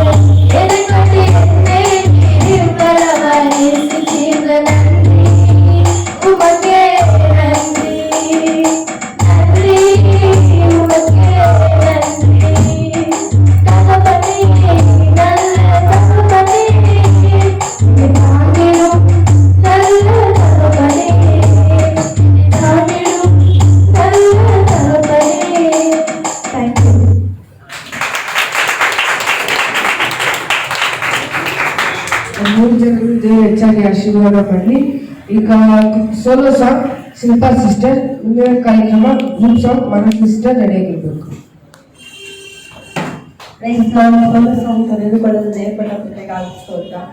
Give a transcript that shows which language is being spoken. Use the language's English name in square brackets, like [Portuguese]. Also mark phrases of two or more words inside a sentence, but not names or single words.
[Tamil] எதை கட்டி என்னை நீர் பலவாய் செஞ்சீங்க நன்றி உமக்கே நன்றி நன்றி உமக்கே நன்றி தகப்பனே நல்ல தகப்பனே என்னை தாங்கிடும் நல்ல தகப்பனே என்னை தாங்கிடும் நல்ல தகப்பனே. தேங்க்யூ. [Kannada] ಮೂರು ಜನರು ದೇವರು ಹೆಚ್ಚಾಗಿ ಆಶೀರ್ವಾದ ಮಾಡಲಿ. ಈಗ [English] solo song [Kannada] ಶಿಲ್ಪಾ ಸಿಸ್ಟರ್, ಮುಂದಿನ ಕಾರ್ಯಕ್ರಮ [English] group song [Kannada] ಮನೋ ಸಿಸ್ಟರ್ ರೆಡಿ ಆಗಿರ್ಬೇಕು. [English] solo song [Kannada] ತೆಗೆದುಕೊಳ್ಳಲು ದೇವರ ಕೃಪೆಗಾಗಿ ಸ್ತೋತ್ರ.